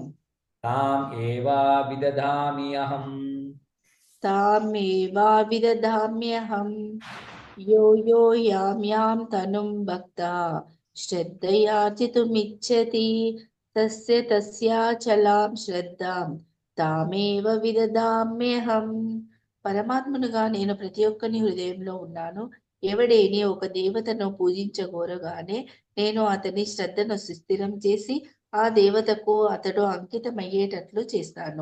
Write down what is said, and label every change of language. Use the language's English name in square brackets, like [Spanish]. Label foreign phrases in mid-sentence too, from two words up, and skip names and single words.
[Sanskrit] ताम् एव विदधामि अहम्. तामेवा विदधाम्यहम्. यो यो यां तनुं भक्तः श्रद्धयार्चितुमिच्छति तस्याचलां श्रद्धां తామేవ విదదామ్యహం. [Telugu] పరమాత్మనుగా నేను ప్రతి ఒక్కని హృదయంలో ఉన్నాను. ఎవడేని ఒక దేవతను పూజించగోరగానే నేను అతని శ్రద్ధను సుస్థిరం చేసి ఆ దేవతకు అతడు అంకితమయ్యేటట్లు చేస్తాను.